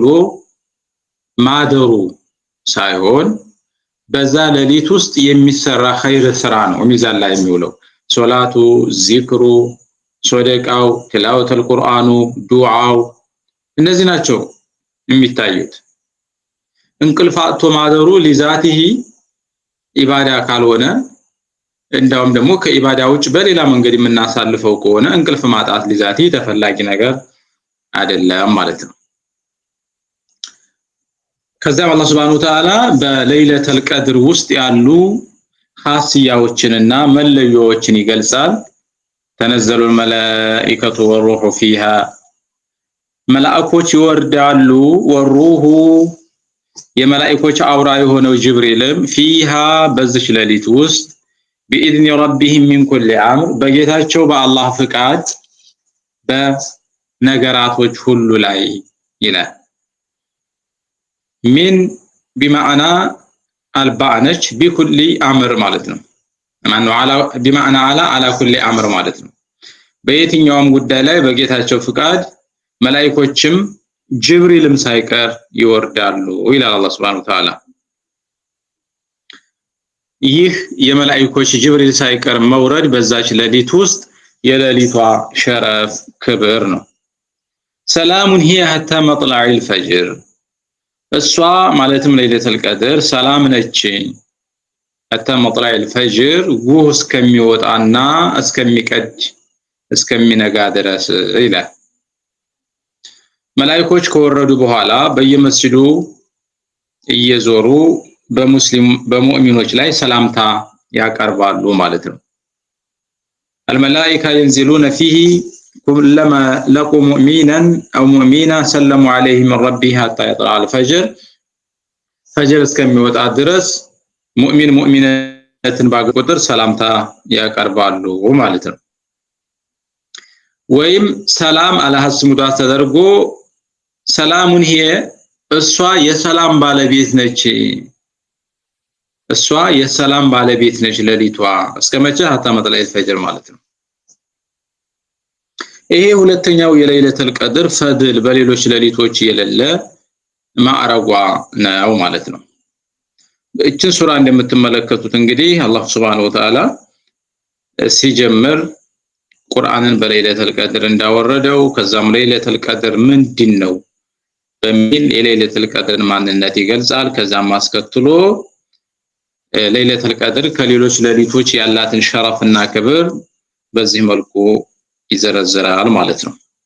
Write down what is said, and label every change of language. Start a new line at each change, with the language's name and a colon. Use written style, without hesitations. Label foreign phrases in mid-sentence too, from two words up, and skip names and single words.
Amharic: ማደሩ ሳይሆን በዛ ሌሊት ውስጥ የሚሰራ ኸይር ስራ ነው ሚዛን ላይ የሚውለው። ሶላቱ፣ ዚክሩ፣ ሶደቃው፣ ትላወቱል ቁርአኑ፣ ዱዓው እነዚህ ናቸው የሚታዩት። እንቅልፍ አጥቶ ማደሩ
Arabic: لذاته عبادة
Amharic: ካልሆነ እንዳውም ደግሞ ከኢባዳ ውጭ በሌላ መንገድ የምናሳልፈው ከሆነ እንቅልፍ ማጣት ለዛቲ ተፈላጊ ነገር አይደለም ማለት ነው። ከዛም አላህ
Arabic: سبحانه وتعالى
Amharic: በሌሊቱል ቀድር ውስጥ ያሉ ኻሲያዎችንና መለዮዎችን ይገልጻል። ተነዘሉ
Arabic: الملائكة والروح فيها
Amharic: መላእክቶች ይወርዳሉ ወሩሁ የመላእክቶች አውራ የሆነው ጅብሪልም ፊሃ በዚች ሌሊት ውስጥ
Arabic: بإذن ربهم من كل أمر
Amharic: በጌታቸው በአላህ ፍቃድ በነገራቶች ሁሉ ላይ ይላል። ሚን ቢማዕና አልባነች
Arabic: بكل أمر
Amharic: ማለት ነው። ማነው አላ
Arabic: بمعنى على كل أمر
Amharic: ማለት ነው። በየትኛውም ጉዳይ ላይ በጌታቸው ፍቃድ መላእክቶችም ጅብሪልም ሳይቀር ይወርዳሉ ይላል አላህ
Arabic: سبحانه وتعالى።
Amharic: ይህ የመላእክቶች ጅብሪል ሳይቀር መውረድ በዛች ሌሊት ውስጥ የሌሊቷ ሸረፍ ክብር ነው። ሰላሙን
Arabic: هي حتى مطلع الفجر
Amharic: እሷ ማለትም ለይለቱል ቀድር ሰላም ነች
Arabic: حتى مطلع الفجر
Amharic: ጉህ እስከሚወጣና እስከሚቀድ እስከሚነጋ ድረስ ይላል። መላእክቶች ከወረዱ በኋላ በየመስጂዱ እየዞሩ በሙእሚኖች ላይ ሰላምታ ያቀርባሉ ማለት ነው።
Arabic: الملائكة ينزلون فيه كلما لقوا مؤمنا أو مؤمنة سلموا عليه من ربه حتى يطلع الفجر
Amharic: فجر እስከሚወጣ ድረስ ሙእሚን ሙእሚነትን ባገቁጥር ሰላምታ ያቀርባሉ ማለት ነው። ወይም ሰላም አለሐስ ሙዳት ተደርጎ ሰላሙን هي እሷ የሰላም ባለቤት ነች እሷ የሰላም ባለቤት ነች ሌሊቷ እስከመቼ
Arabic: حتى مطلع الفجر
Amharic: ማለት ነው። ይሄ ሁለተኛው የሌሊቱል ቀድር ፈድል በሌሎች ሌሊቶች የሌለ ማዕረጓ ነው ማለት ነው። እቺን ሱራ እንደምትመለከቱት እንግዲህ አላህ
Arabic: سبحانه وتعالى
Amharic: ሲጀምር ቁርአንን በሌሊቱል ቀድር እንዳወረደው ከዛም ሌሊቱል ቀድር ምንድነው በሚል የሌሊቱል ቀድርን ማንነት ይገልጻል። ከዛም አስከትሎ ሌሊቱል ቀድር ከሌሎች ሌሊቶች ያላትን ሸረፍና ክብር በዚህ መልኩ ይዘረዝራል ማለት ነው።